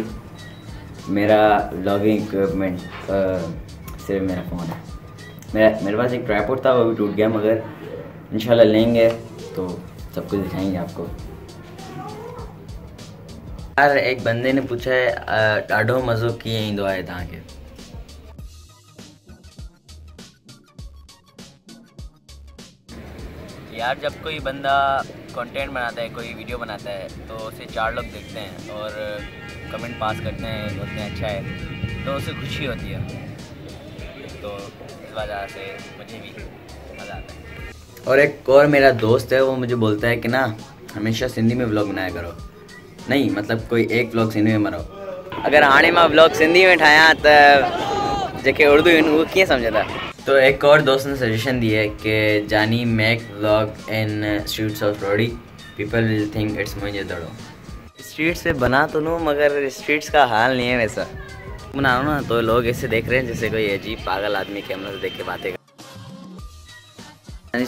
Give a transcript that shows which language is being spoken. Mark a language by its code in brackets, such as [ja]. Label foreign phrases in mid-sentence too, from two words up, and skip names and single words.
[ur] میرا [en] vlogging equipment [ur] صرف میرا فون ہے. میرے پاس ایک ٹرائپوڈ تھا، وہ بھی ٹوٹ گیا، مگر انشاءاللہ لیں گے تو سب کچھ دکھائیں گے آپ کو. یار ایک بندے نے پوچھا ہے [sd] ॾाढो मज़ो कीअं ईंदो आहे तव्हांखे। [ur] یار جب کوئی بندہ کنٹینٹ بناتا ہے، کوئی ویڈیو بناتا ہے تو اسے 4 لوگ دیکھتے ہیں اور کمنٹ پاس کرتے ہیں، بولتے ہیں اچھا ہے، تو اسے خوشی ہوتی ہے. تو اس وجہ سے مجھے بھی مزہ آتا ہے. اور ایک اور میرا دوست ہے، وہ مجھے بولتا ہے کہ نا ہمیشہ سندھی میں ولاگ بنایا کرو. نہیں مطلب کوئی ایک ولاگ سندھی میں بناؤ. [sd] अगर हाणे मां व्लॉग सिंधी में ठाहियां त जेके उर्दू आहिनि उहो कीअं सम्झंदा। [ur] تو ایک اور دوست نے سجیشن دی ہے کہ جانی [en] make vlog in streets of Rohri, people will think it's Moenjodaro. [ur] سٹریٹس پہ بنا تو لوں مگر سٹریٹس کا حال نہیں ہے ویسا. بنا رہا ہوں نا تو لوگ ایسے دیکھ رہے ہیں جیسے کوئی عجیب پاگل آدمی کیمرہ سے دیکھ کے باتیں کر.